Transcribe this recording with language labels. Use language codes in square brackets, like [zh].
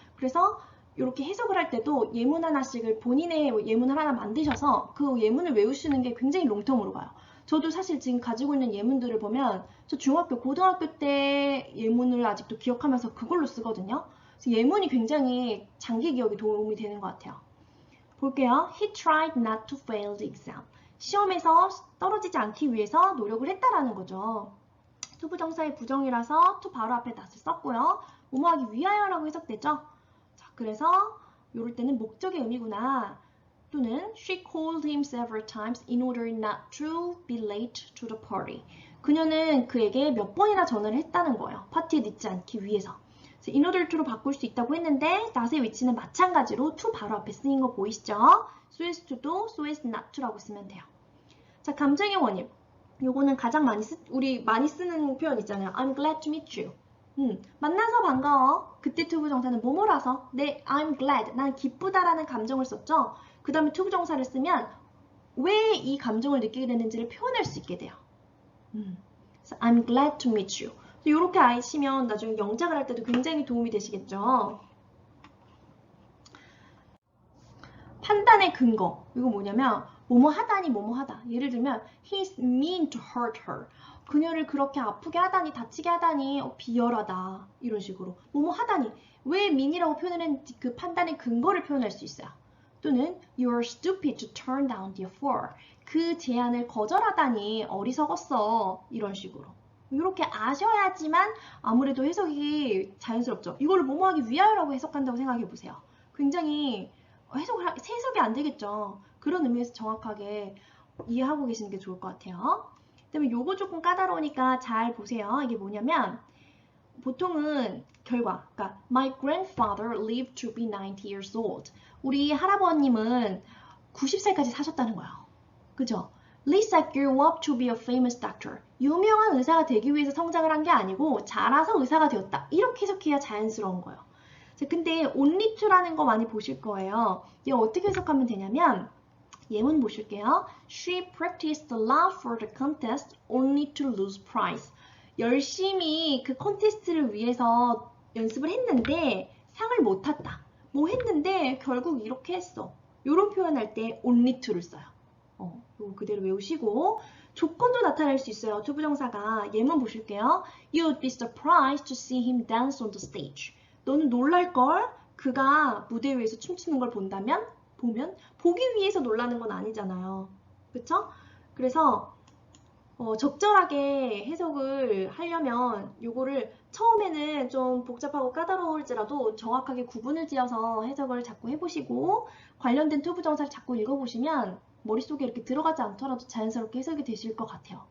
[ko] 그래서 이렇게 해석을 할 때도 예문 하나씩을 본인의 예문을 하나 만드셔서 그 예문을 외우시는 게 굉장히 롱텀으로 가요. 저도 사실 지금 가지고 있는 예문들을 보면 저 중학교, 고등학교 때 예문을 아직도 기억하면서 그걸로 쓰거든요. 그래서 예문이 굉장히 장기 기억에 도움이 되는 것 같아요. 볼게요. [en] He tried not to fail the exam. [ko] 시험에서 떨어지지 않기 위해서 노력을 했다라는 거죠. 투부정사의 부정이라서 to 바로 앞에 not을 썼고요. 뭐뭐하기 위하여라고 해석되죠. 자, 그래서 이럴 때는 목적의 의미구나. [en] 또는 she called him several times in order not to be late to the party. [ko] 그녀는 그에게 몇 번이나 전화를 했다는 거예요. 파티에 늦지 않기 위해서. in order to로 바꿀 수 있다고 했는데 not의 위치는 마찬가지로 to 바로 앞에 쓰인 거 보이시죠? so as to도 so as not to라고 쓰면 돼요. 자, 감정의 원인. 요거는 가장 우리 많이 쓰는 표현 있잖아요. [en] I'm glad to meet you. [ko] 만나서 반가워. 그때 투부정사는 뭐뭐라서. [en] 네, I'm glad. [ko] 난 기쁘다라는 감정을 썼죠. 그 다음에 투부정사를 쓰면 왜 이 감정을 느끼게 되는지를 표현할 수 있게 돼요. [en] 그래서 I'm glad to meet you. [ko] 이렇게 아시면 나중에 영작을 할 때도 굉장히 도움이 되시겠죠. 판단의 근거. 이거 뭐냐면 뭐뭐 하다니 뭐뭐 하다. 예를 들면 [en] he's mean to hurt her. [ko] 그녀를 그렇게 아프게 하다니 다치게 하다니 비열하다. 이런 식으로 뭐뭐 하다니 왜 mean이라고 표현을 했는지 그 판단의 근거를 표현할 수 있어요. [en] 또는 you're stupid to turn down the offer. [ko] 그 제안을 거절하다니 어리석었어. 이런 식으로. 이렇게 아셔야지만 아무래도 해석이 자연스럽죠. 이걸 뭐뭐하기 위하여라고 해석한다고 생각해 보세요. 굉장히 해석이 안 되겠죠. 그런 의미에서 정확하게 이해하고 계시는 게 좋을 것 같아요. 그다음에 요거 조금 까다로우니까 잘 보세요. 이게 뭐냐면 보통은 결과, 그러니까 [en] My grandfather lived to be 90 years old. [ko] 우리 할아버님은 90살까지 사셨다는 거예요. 그죠? [en] Lisa grew up to be a famous doctor. [ko] 유명한 의사가 되기 위해서 성장을 한 게 아니고 자라서 의사가 되었다. 이렇게 해석해야 자연스러운 거예요. 자, 근데 only to라는 거 많이 보실 거예요. 이거 어떻게 해석하면 되냐면 예문 보실게요. [en] She practiced a lot for the contest only to lose prize. [ko] 열심히 그 콘테스트를 위해서 연습을 했는데 상을 못 탔다. 뭐 했는데 결국 이렇게 했어. 이런 표현할 때 only to를 써요. 이거 그대로 외우시고 조건도 나타낼 수 있어요. 투부정사가 예문 보실게요. [en] You'd be surprised to see him dance on the stage. [ko] 너는 놀랄걸? 그가 무대 위에서 춤추는 걸 보면 보기 위해서 놀라는 건 아니잖아요. 그쵸? 그래서 적절하게 해석을 하려면 요거를 처음에는 좀 복잡하고 까다로울지라도 정확하게 구분을 지어서 해석을 자꾸 해보시고 관련된 투부정사를 자꾸 읽어보시면 머릿속에 이렇게 들어가지 않더라도 자연스럽게 해석이 되실 것 같아요.